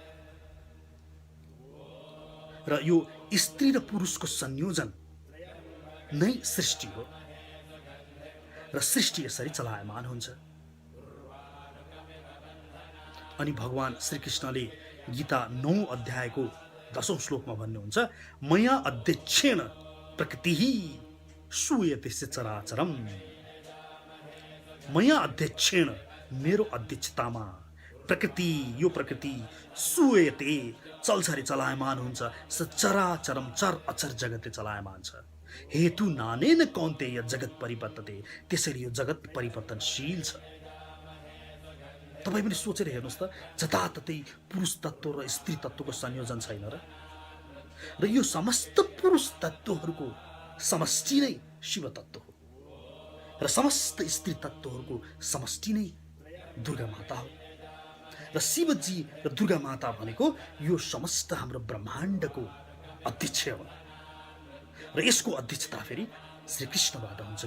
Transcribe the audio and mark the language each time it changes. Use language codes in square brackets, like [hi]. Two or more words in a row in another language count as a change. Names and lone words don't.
[ne] र यो स्त्री र पुरुषको संयोजन नै सृष्टि हो र सृष्टि यसरी चलायमान हुन्छ। अनि भगवान श्रीकृष्णले गीता 9 अध्यायको 10औं श्लोकमा भन्नुहुन्छ, [sa] मया अध्यक्षेण प्रकृतिः सूयते चराचरम। मया अध्यक्षेण, [ne] मेरो अध्यक्षतामा प्रकृति, यो प्रकृति सूयते चल्छ रे, चलायमान हुन्छ, चराचरम, चर अचर जगतले चलायमान छ। [sa] हेतु नानेन कौन्तेय जगत परिवर्तते, [ne] त्यसरी यो जगत परिवर्तनशील छ। तपाईँ पनि सोचेर हेर्नुहोस् त, जताततै पुरुष तत्त्व र स्त्री तत्त्वको संयोजन छैन र यो समस्त पुरुष तत्त्वहरूको समष्टि नै शिव तत्त्व हो र समस्त स्त्री तत्त्वहरूको समष्टि नै दुर्गा माता हो र शिवजी र दुर्गा माता भनेको यो समस्त हाम्रो ब्रह्माण्डको अध्यक्ष हो र यसको अध्यक्षता फेरि श्रीकृष्णबाट हुन्छ।